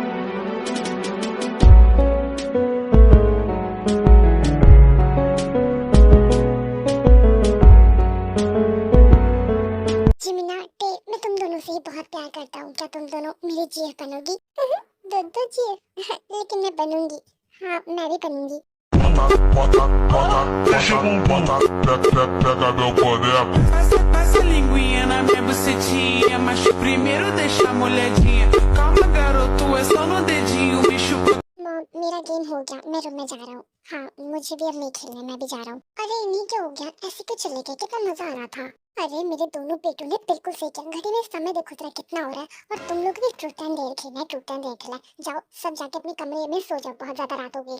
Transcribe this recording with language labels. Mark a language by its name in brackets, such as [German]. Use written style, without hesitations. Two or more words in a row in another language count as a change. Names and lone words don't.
[Hindi] जिमिना टे, मैं तुम दोनों से ही बहुत प्यार करता हूँ। क्या तुम दोनों मेरी जीएफ बनोगी? दो जीएफ लेकिन मैं बनूंगी। हाँ, मैं भी बनूंगी। [Portuguese] Passa a linguinha na minha bucetinha, mas primeiro deixa a molhadinha. Calma, garoto, é só no dedinho, bicho. [Hindi] मेरा गेम हो गया, मैं रूम में जा रहा हूँ। हाँ, मुझे भी अब नहीं खेलना, मैं भी जा रहा हूँ। अरे इन्हीं क्या हो गया? ऐसे क्यों चले गए? कितना मजा आ रहा था। अरे मेरे दोनों बेटों ने बिल्कुल सही किया। घड़ी में समय देखो जरा कितना हो रहा है। और तुम लोग भी [English] truth and dare [Hindi] खेलना है, [English] truth and dare [Hindi] खेलना है। जाओ सब जाके अपने कमरे में सो जाओ, बहुत ज्यादा रात हो गई।